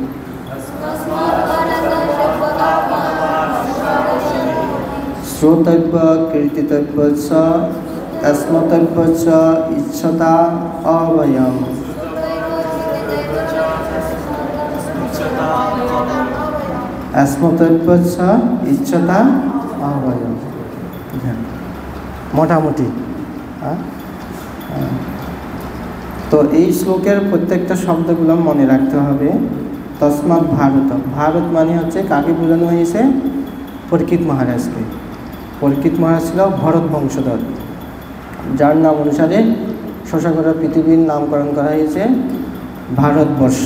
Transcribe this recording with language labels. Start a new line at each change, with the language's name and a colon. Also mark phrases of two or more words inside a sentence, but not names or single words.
Sanskrit: श्रोतव्य कीर्तितव्य च अस्मत्तव्य च इच्छता अभयम् अस्मत्तव्य च इच्छता अभयम्।
Bangla: মোটামুটি তো এই শ্লোকের প্রত্যেকটা শব্দগুলো মনে রাখতে হবে। তস্মাৎ ভারত, ভারত মানে হচ্ছে কাকে বোঝানো হয়েছে? পরীক্ষিত মহারাজকে। পরীক্ষিত মহারাজ ছিল ভরত বংশধর, যার নাম অনুসারে শশাগড়া পৃথিবীর নামকরণ করা হয়েছে ভারতবর্ষ।